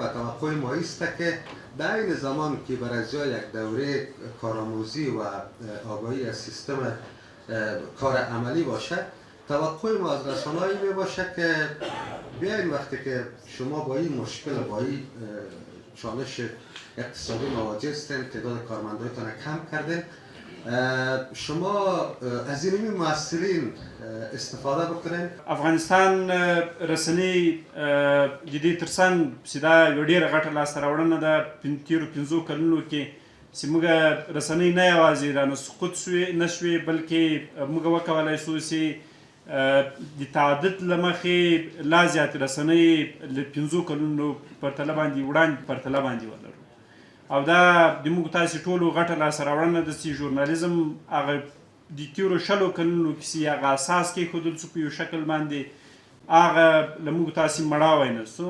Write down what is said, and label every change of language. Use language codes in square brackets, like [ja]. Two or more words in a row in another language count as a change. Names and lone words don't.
[fa] توقع ما است که در این زمان که بر اجرا یک دوره کارآموزی و آگاهی از سیستم کار عملی باشه، توقع ما از رسانه‌ای می باشه که بیاین وقتی که شما با این مشکل با این چالش اقتصادی مواجه هستین، تعداد کارمندایتان کم کردین، شما از این مؤثرین استفاده بکنین. [ps] افغانستان رسنۍ د دې ترڅنګ چې دا یو ډېره غټه لاسته راوړنه ده تېرو 5 کلونو کې چې موږ رسنۍ نه یوازې رانه سقوط نه شوې بلکې موږ وکولی شو چې د تعدد له مخې لا زیاتې رسنۍ له 5 کلونو پرتله باندې وړاندې پرتله باندې ولرو او دا د موږ تاسې ټولو غټه لاسته راوړنه ده چې ژورنالیزم هغه د تېرو 20 کلونو کې چې هغه اساس کېښودل شو په یو شکل باندې هغه له موږ تاسې مړاوی نه سو.